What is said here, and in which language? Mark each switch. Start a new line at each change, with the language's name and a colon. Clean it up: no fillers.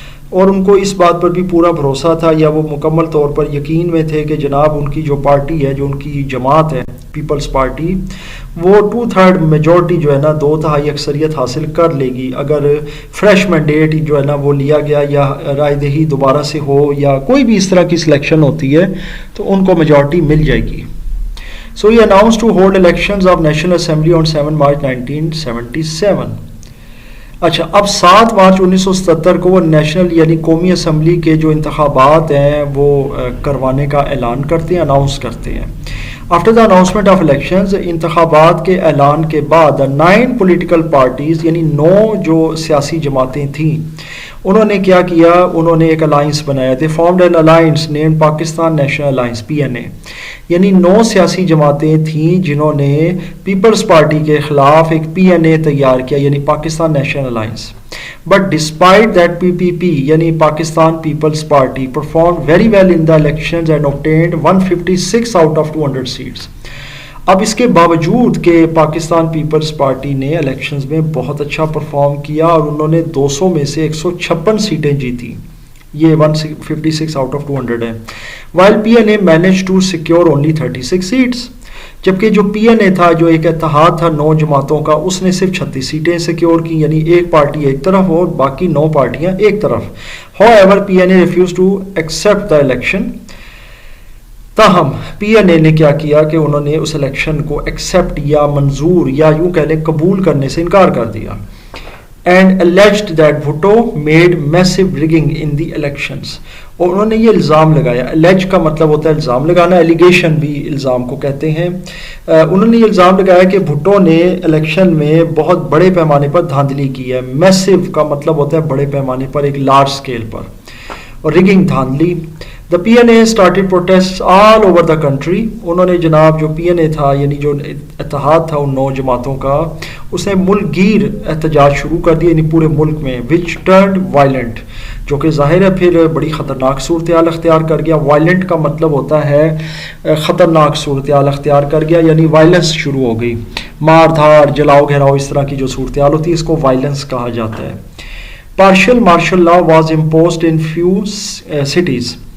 Urdu: اور ان کو اس بات پر بھی پورا بھروسہ تھا یا وہ مکمل طور پر یقین میں تھے کہ جناب ان کی جو پارٹی ہے، جو ان کی جماعت ہے پیپلز پارٹی، وہ 2/3 میجورٹی جو ہے نا 2/3 اکثریت حاصل کر لے گی اگر فریش مینڈیٹ جو ہے نا وہ لیا گیا یا رائے دہی دوبارہ سے ہو یا کوئی بھی اس طرح کی سلیکشن ہوتی ہے تو ان کو میجورٹی مل جائے گی.
English: So he announced to hold elections of National Assembly on 7 March 1977.
Urdu: اچھا، اب 7 مارچ 1977 کو وہ نیشنل یعنی قومی اسمبلی کے جو انتخابات ہیں وہ کروانے کا اعلان کرتے ہیں، اناؤنس کرتے ہیں.
English: after the announcement of elections,
Urdu: انتخابات کے اعلان کے بعد 9 پولیٹیکل پارٹیز یعنی 9 جو سیاسی جماعتیں تھیں انہوں نے کیا کیا، انہوں نے ایک الائنس بنایا.
English: they formed an alliance name Pakistan National Alliance
Urdu: PNA. یعنی 9 سیاسی جماعتیں تھیں جنہوں نے پیپلز پارٹی کے خلاف ایک PNA تیار کیا یعنی Pakistan national alliance.
English: but despite that PPP
Urdu: یعنی Pakistan Peoples party
English: performed very well in the elections and obtained 156 out of 200 seats.
Urdu: اب اس کے باوجود کہ پاکستان پیپلز پارٹی نے الیکشنز میں بہت اچھا پرفارم کیا اور انہوں نے 200 میں سے 156 سیٹیں جیتی، یہ 156 آؤٹ آف 200 ہے.
English: while PNA managed to secure only 36 seats.
Urdu: جبکہ جو PNA تھا، جو ایک اتحاد تھا 9 جماعتوں کا، اس نے صرف 36 سیٹیں سیکیور کی، یعنی ایک پارٹی ایک طرف اور باقی 9 پارٹیاں ایک طرف.
English: however PNA refused to accept the election.
Urdu: تاہم PNA نے کیا کیا کہ انہوں نے اس الیکشن کو ایکسیپٹ یا منظور یا یوں کہہ لیں قبول کرنے سے انکار کر دیا.
English: and alleged that Bhutto made massive rigging in the elections.
Urdu: اور انہوں نے یہ الزام لگایا. اللیج کا مطلب ہوتا ہے الزام لگانا, ایلیگیشن بھی الزام کو کہتے ہیں. انہوں نے یہ الزام لگایا کہ بھٹو نے الیکشن میں بہت بڑے پیمانے پر دھاندلی کی ہے. میسو کا مطلب ہوتا ہے بڑے پیمانے پر, ایک لارج اسکیل پر, اور rigging دھاندلی.
English: The PNA started protests all over the country.
Urdu: انہوں نے جناب جو PNA تھا یعنی جو اتحاد تھا ان 9 جماعتوں کا, اس نے ملک گیر احتجاج شروع کر دیا یعنی پورے ملک میں,
English: which turned violent,
Urdu: جو کہ ظاہر ہے پھر بڑی خطرناک صورتحال اختیار کر گیا. وائلنٹ کا مطلب ہوتا ہے خطرناک صورتحال اختیار کر گیا, یعنی وائلنس شروع ہو گئی, مار دھاڑ جلاؤ گھیراؤ اس طرح کی جو صورتحال ہوتی ہے اس کو وائلنس کہا جاتا ہے.
English: Partial martial law was imposed in few cities.